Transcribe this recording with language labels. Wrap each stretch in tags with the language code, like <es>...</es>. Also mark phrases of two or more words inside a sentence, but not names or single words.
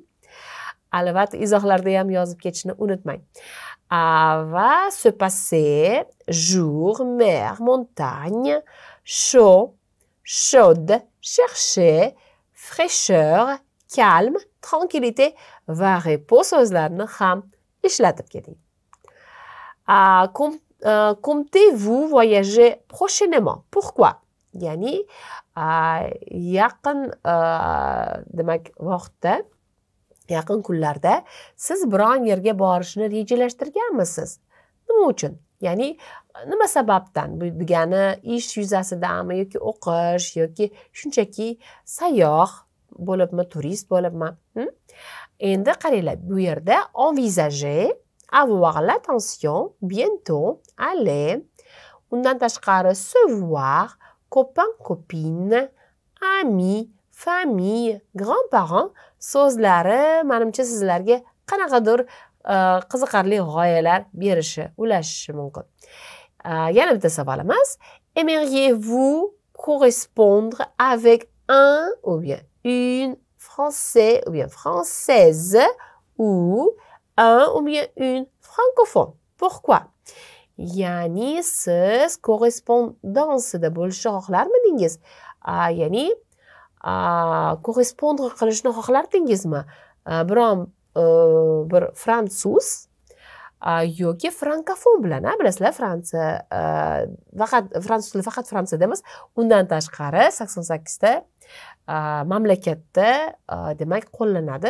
<uz>Albatta izohlarda ham yozib ketishni unutmang.</uz> <fr>Va se passer, jour, mer, montagne, chaud, chaude, chercher, fraîcheur, calme, tranquillité va repos</fr> <uz>so'zlarini ham ishlatib keting.</uz> <fr>Comptez-vous voyager prochainement? Pourquoi?</fr> <uz>Ya'ni yaqin demak vaqtda, yaqin kunlarda siz biron yerga borishni rejalashtirganmisiz? Nima uchun? Ya'ni nima sababdan? Bu degani ish yuzasidanmi yoki o'qish yoki shunchaki sayyoh bo'libmi, turist bo'libmi? Endi qaranglar, bu yerda</uz> <fr>envisager, avoir l'attention, bientôt, aller,</fr> <uz>undan tashqari</uz> <fr>se voir, copain, copine, ami, famille, grands-parents</fr> <uz>so'zlari menimcha sizlarga qanaqadir qiziqarli g'oyalar berishi, ulashishi mumkin. Yana bitta savolimiz.</uz> <fr>Aimeriez-vous correspondre avec un ou bien une français ou bien française ou un ou bien une francophone? Pourquoi?</fr> <uz>Ya'ni siz korrespondansida bo'lishni xohlarmidingiz? Ya'ni korrespondre qilishni xohlardingizmi? Bir fransuz yoki frankofon bilan, bilasizlar, Fransiya fransuz tili faqat Fransiyada emas, undan tashqari 88 ta mamlakatda demak qo'llanadi.</uz>